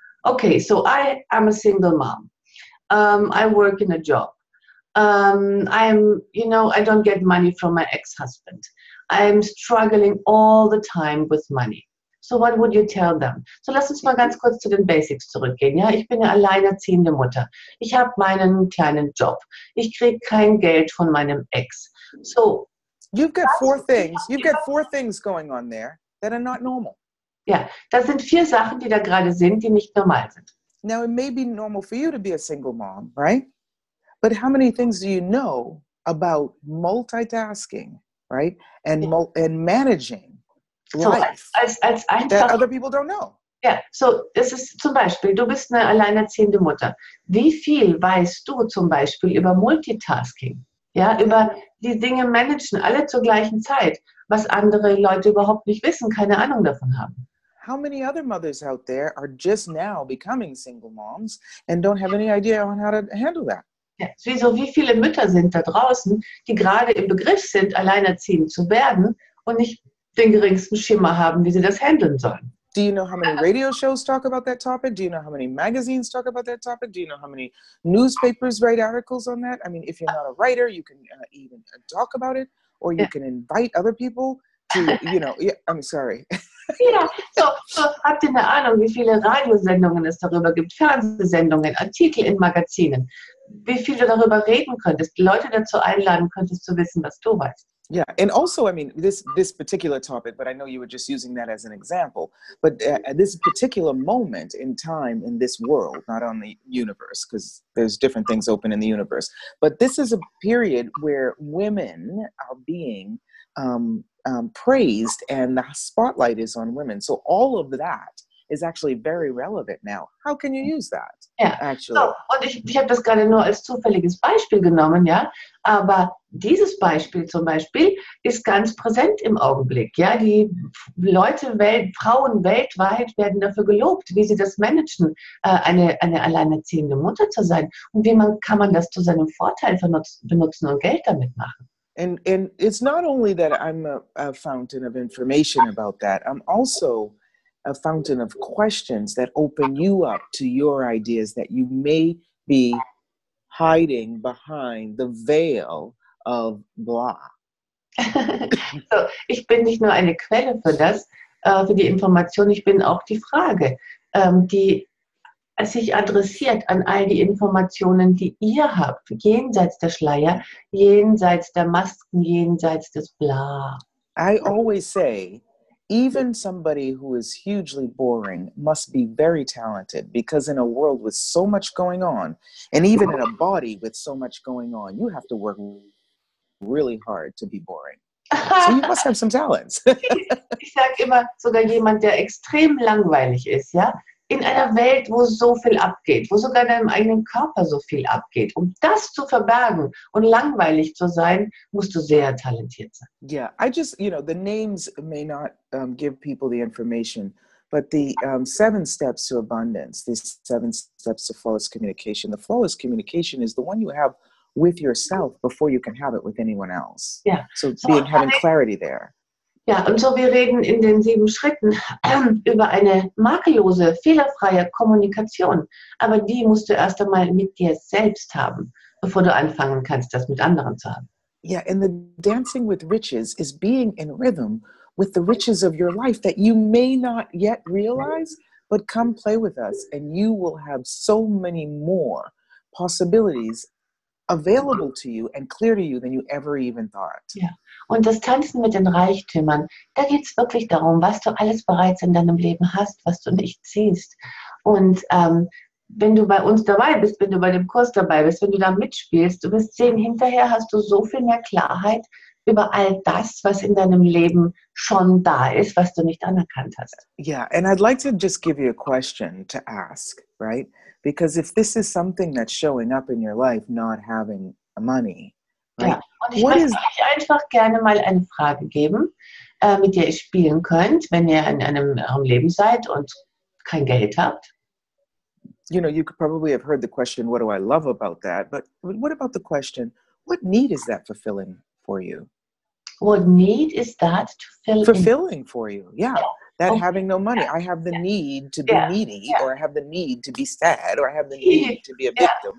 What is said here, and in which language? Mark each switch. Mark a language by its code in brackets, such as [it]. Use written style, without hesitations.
[en] Okay, so I am a single mom. I work in a job. I don't get money from my ex-husband. I'm struggling all the time with money. So what would you tell them? [de] So lass uns mal ganz kurz zu den Basics zurückgehen. Ja, ich bin eine alleinerziehende Mutter. Ich habe meinen kleinen Job. Ich kriege kein Geld von meinem Ex. [en] So you've got 4 things. You've got 4 things going on there that are not normal. [de] Ja, das sind 4 Sachen, die da gerade sind, die nicht normal sind. [en] Now it may be normal for you to be a single mom, right? But how many things do you know about multitasking, right? And managing life that other people don't know? [de] Ja, so das ist zum Beispiel, du bist eine alleinerziehende Mutter. Wie viel weißt du zum Beispiel über Multitasking? Ja, über die Dinge managen, alle zur gleichen Zeit, was andere Leute überhaupt nicht wissen, keine Ahnung davon haben. [en] How many other mothers out there are just now becoming single moms and don't have any idea on how to handle that? [de] Ja, wie viele Mütter sind da draußen, die gerade im Begriff sind, alleinerziehend zu werden und nicht den geringsten Schimmer haben, wie sie das handeln sollen. [en] Do you know how many radio shows talk about that topic? Do you know how many magazines talk about that topic? Do you know how many newspapers write articles on that? I mean, if you're not a writer, you can even talk about it, or you can invite other people to, you know, yeah, I'm sorry. [de] Ja, so habt ihr eine Ahnung, wie viele Radiosendungen es darüber gibt, Fernsehsendungen, Artikel in Magazinen, wie viel du darüber reden könntest, Leute dazu einladen könntest, zu wissen, was du weißt. [en] Yeah, and also, I mean, this particular topic, but I know you were just using that as an example, but at this particular moment in time in this world, not on the universe, because there's different things open in the universe, but this is a period where women are being praised and the spotlight is on women. So all of that is actually very relevant now. How can you use that? [de] Ja, [en] actually? [de] so, und ich habe das gerade nur als zufälliges Beispiel genommen, ja, aber dieses Beispiel zum Beispiel ist ganz präsent im Augenblick, ja, die Frauen weltweit werden dafür gelobt, wie sie das managen, eine alleinerziehende Mutter zu sein und kann man das zu seinem Vorteil benutzen und Geld damit machen. [en] And it's not only that I'm a fountain of information about that, I'm also a fountain of questions that open you up to your ideas that you may be hiding behind the veil of blah. [de] So, ich bin nicht nur eine Quelle für das, für die Information, ich bin auch die Frage, die sich adressiert an all die Informationen, die ihr habt, jenseits der Schleier, jenseits der Masken, jenseits des Bla. [en] I always say, even somebody who is hugely boring must be very talented, because in a world with so much going on, and even in a body with so much going on, you have to work really hard to be boring. So you must have some talents. [de] Ich sage immer, sogar jemand, der extrem langweilig ist, ja, in einer Welt, wo so viel abgeht, wo sogar in deinem eigenen Körper so viel abgeht, um das zu verbergen und langweilig zu sein, musst du sehr talentiert sein. [en] Yeah, I just, you know, the names may not give people the information, but the 7 steps to abundance, these 7 steps to flawless communication, the flawless communication is the one you have with yourself before you can have it with anyone else. [de] Ja. [en] So having clarity there. [de] Ja, und so wir reden in den 7 Schritten über eine makellose, fehlerfreie Kommunikation. Aber die musst du erst einmal mit dir selbst haben, bevor du anfangen kannst, das mit anderen zu haben. [en] Yeah, and the dancing with riches is being in rhythm with the riches of your life that you may not yet realize, but come play with us and you will have so many more possibilities available to you and clear to you than you ever even thought. [de] Ja. Und das Tanzen mit den Reichtümern, da geht es wirklich darum, was du alles bereits in deinem Leben hast, was du nicht siehst. Und wenn du bei uns dabei bist, wenn du bei dem Kurs dabei bist, wenn du da mitspielst, du wirst sehen, hinterher hast du so viel mehr Klarheit über all das, was in deinem Leben schon da ist, was du nicht anerkannt hast. [en] Yeah, and I'd like to just give you a question to ask, right? Because if this is something that's showing up in your life, not having money, right? [de] Ja, und ich möchte euch einfach gerne mal eine Frage geben, mit der ihr spielen könnt, wenn ihr in eurem Leben seid und kein Geld habt. [en] You know, you could probably have heard the question, what do I love about that? But what about the question, what need is that fulfilling for you? What need is that to fill fulfilling for you? Yeah. That Okay. having no money. I have the need to be needy, or I have the need to be sad, or I have the need to be a victim.